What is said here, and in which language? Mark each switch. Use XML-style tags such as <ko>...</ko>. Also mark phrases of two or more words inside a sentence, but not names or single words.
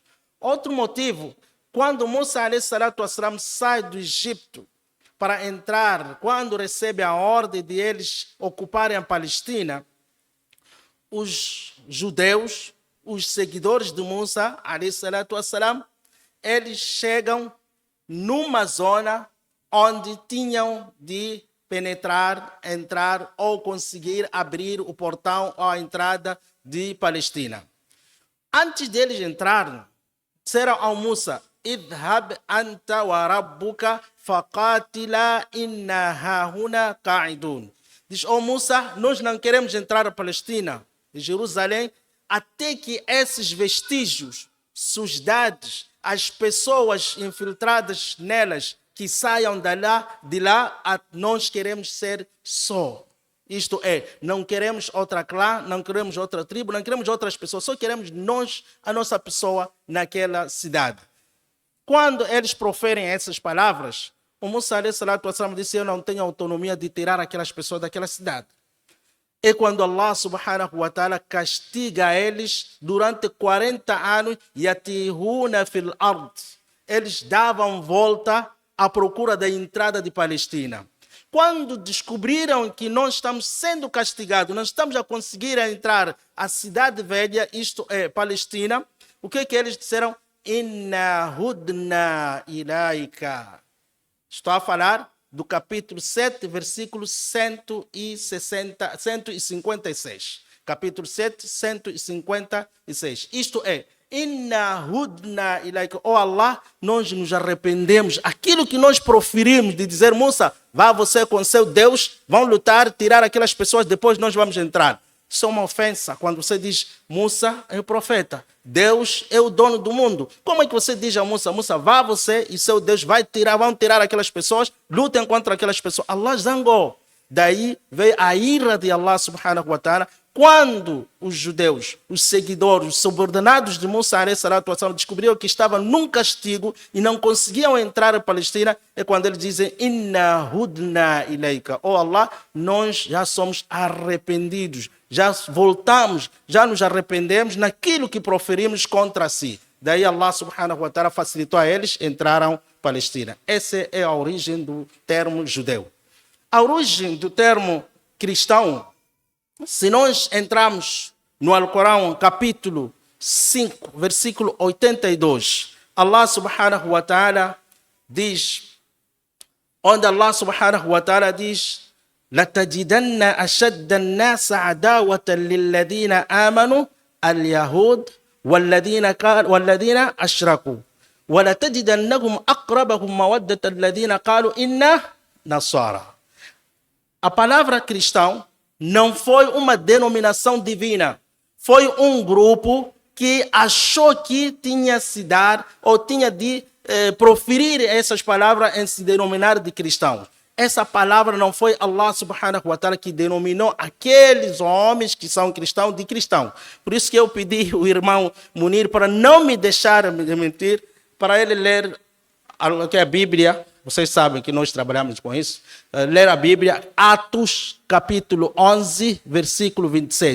<pt>Outro motivo, quando Musa a.s. sai do Egito para entrar, quando recebe a ordem de eles ocuparem a Palestina, os judeus, os seguidores de Musa a.s., eles chegam numa zona onde tinham de penetrar, entrar ou conseguir abrir o portão ou a entrada de Palestina. Antes deles entrarem, disseram ao Musa:</pt> <ar>اذهب أنت وربك فقاتلا إنا هاهنا قاعدون.</ar> <pt>Diz: ó Musa, nós não queremos entrar a Palestina, em Jerusalém, até que esses vestígios, sujidades, as pessoas infiltradas nelas, que saiam de lá, nós queremos ser só. Isto é, não queremos outra clã, não queremos outra tribo, não queremos outras pessoas, só queremos nós, a nossa pessoa naquela cidade. Quando eles proferem essas palavras, o Musa a.s. disse: eu não tenho autonomia de tirar aquelas pessoas daquela cidade. É quando</pt> <ar>الله سبحانه وتعالى</ar> <pt>castiga eles durante 40 anos,</pt> <ar>يتيهون في الأرض.</ar> <pt>Eles davam volta à procura da entrada de Palestina. Quando descobriram que nós estamos sendo castigados, não estamos a conseguir entrar à cidade velha, isto é, Palestina, o que eles disseram?</pt> <ar>إنا هدنا إليك.</ar> <pt>Estou a falar do capítulo 7, versículo 156. Capítulo 7, 156. Isto é,</pt> <ar>إنا هدنا إليك.</ar> <pt>Oh Allah, nós nos arrependemos. Aquilo que nós proferimos de dizer: Musa, vá você com seu Deus, vão lutar, tirar aquelas pessoas, depois nós vamos entrar. Isso é uma ofensa quando você diz: Musa é o profeta, Deus é o dono do mundo. Como é que você diz a Musa: Musa, vá você e seu Deus vão tirar aquelas pessoas, lutem contra aquelas pessoas? Allah zangou. Daí veio a ira de</pt> <ar>الله سبحانه وتعالى.</ar> <pt>Quando os judeus, os seguidores, os subordinados de Musa descobriram que estavam num castigo e não conseguiam entrar em Palestina, é quando eles dizem:</pt> <ar>إنا هدنا إليك.</ar> <pt>Oh Allah, nós já somos arrependidos, já voltamos, já nos arrependemos naquilo que proferimos contra si. Daí</pt> <ar>الله سبحانه وتعالى</ar> <pt>facilitou a eles, entraram em Palestina. Essa é a origem do termo judeu. A origem do termo cristão, se nós entrarmos no Alcorão, capítulo 5, versículo 82,</pt> <ar>الله سبحانه وتعالى</ar> <pt>diz, onde</pt> <ar>الله سبحانه وتعالى diz: لَتَجِدَنَّ أَشَدَّ النَّاسَ عَدَاوَةً لِلَّذِينَ آمَنُوا الْيَهُودَ وَالَّذِينَ أَشْرَكُوا وَلَتَجِدَنَّهُمْ أَقْرَبَهُمْ مَوَدَّةً الَّذِينَ قَالُوا إِنَّا نَصَارَى.</ar> <pt>A palavra cristão não foi uma denominação divina, foi um grupo que achou que tinha se dar ou tinha de proferir essas palavras em se denominar de cristãos. Essa palavra não foi</pt> <ar>الله سبحانه وتعالى</ar> <pt>que denominou aqueles homens que são cristãos de cristão. Por isso que eu pedi ao irmão Munir para não me deixar mentir, para ele ler a Bíblia. Vocês sabem que nós trabalhamos com isso. Ler a Bíblia, Atos, capítulo 11, versículo 26.</pt>